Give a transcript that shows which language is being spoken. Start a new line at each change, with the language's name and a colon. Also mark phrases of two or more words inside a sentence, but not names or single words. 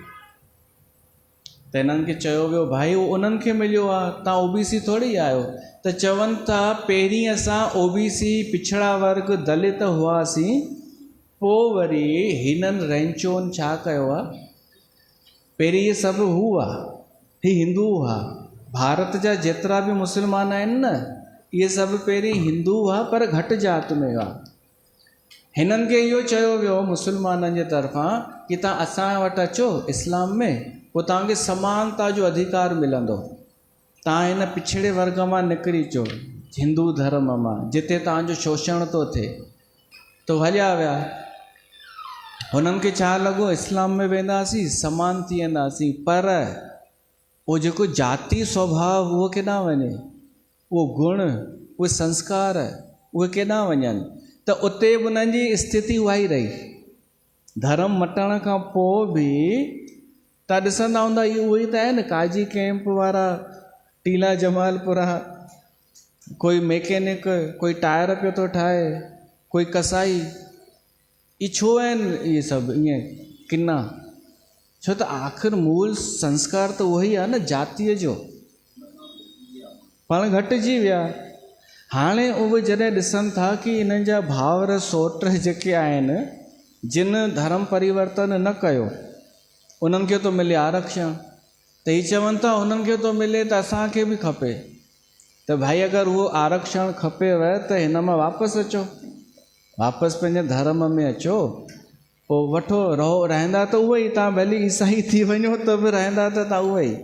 Sindhi: त हिननि खे चयो वियो भाई उन्हनि खे मिलियो आहे, तव्हां ओबीसी थोरी आहियो। त चवनि था पहिरीं असां ओबीसी पिछड़ा वर्ग दलित हुआसीं, पोइ वरी हिननि रैंचोनि छा कयो आहे, पहिरीं इहे सभु हुआ, ही हिंदू हुआ। भारत जा जेतिरा बि मुस्लमान आहिनि न, इहे सभु पहिरीं हिंदू हुआ पर घटि जात में हुआ। हिननि खे इहो चयो वियो मुस्लमाननि जे तरफ़ां कि तव्हां असां वटि अचो इस्लाम में, पोइ तव्हांखे समानता जो अधिकार मिलंदो। तव्हां हिन पिछड़े वर्ग मां निकिरी अचो, हिंदू धर्म मां, जिते तव्हांजो शोषण थो थिए। तो हलिया विया। हुननि खे छा लॻो इस्लाम में वेंदासीं समान थी वेंदासीं, पर उहो जेको जाती स्वभाव उहो केॾां वञे, उहो गुण, उहे संस्कार उहे केॾां वञनि, त उते बि उन्हनि जी स्थिति उहा ई रही। धर्म मटण खां पोइ बि तव्हां ॾिसंदा हूंदा इहे उहे ई त आहिनि काजी कैंप वारा, टीला जमालपुरा, कोई मैकेनिक, कोई टायर पियो थो ठाहे, कोई कसाई, ये छो आहिनि इहे सभु ईअं किना? छो त आख़िर मूल संस्कार त उहो ई आहे न जातीअ जो, पाण घटिजी विया। हाणे उहे जॾहिं ॾिसनि था कि इन्हनि जा भाउर सोट जेके आहिनि जिन धर्म परिवर्तन न कयो, उन्हनि खे थो मिले आरक्षण, त हीअ चवनि था उन्हनि खे थो मिले त असांखे बि खपे, त भाई अगरि उहो आरक्षण खपेव त हिन मां वापसि अचो, वापसि पंहिंजे धर्म में अचो, पोइ वठो रहो, रहंदा त उहे ई, तव्हां भली ईसाई थी वञो त बि रहंदा त तव्हां उहे ई।